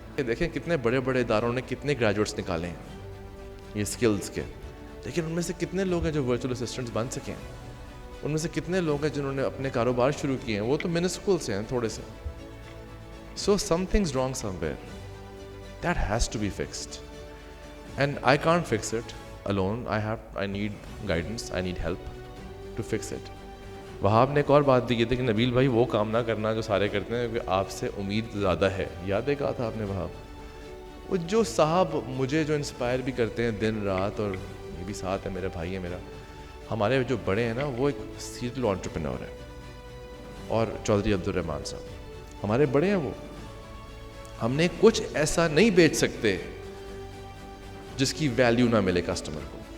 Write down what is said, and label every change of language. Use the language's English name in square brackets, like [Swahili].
[Urdu] دیکھیں کتنے بڑے بڑے اداروں نے کتنے گریجویٹس نکالے ہیں یہ سکلز کے, لیکن ان میں سے کتنے لوگ ہیں جو ورچوئل اسسٹنٹس بن سکے ہیں, ان میں سے کتنے لوگ ہیں جنہوں نے اپنے کاروبار شروع کیے ہیں, وہ تو منسکول سے ہیں تھوڑے سے. [English] So some things wrong somewhere, that has to be fixed and I can't fix it alone. I need guidance, I need help to fix it. [Urdu] وہاب نے ایک اور بات بھی کی تھی کہ نبیل بھائی وہ کام نہ کرنا جو سارے کرتے ہیں کیونکہ آپ سے امید زیادہ ہے. یاد ہے کہا تھا آپ نے وہاب, وہ جو صاحب مجھے جو انسپائر بھی کرتے ہیں دن رات, اور یہ بھی ساتھ ہے میرا بھائی ہے میرا, ہمارے جو بڑے ہیں نا وہ ایک سیریل انٹرپرینور ہے, اور چودھری عبدالرحمان صاحب ہمارے بڑے ہیں. وہ ہم نے کچھ ایسا نہیں بیچ سکتے جس کی ویلیو نہ ملے کسٹمر کو.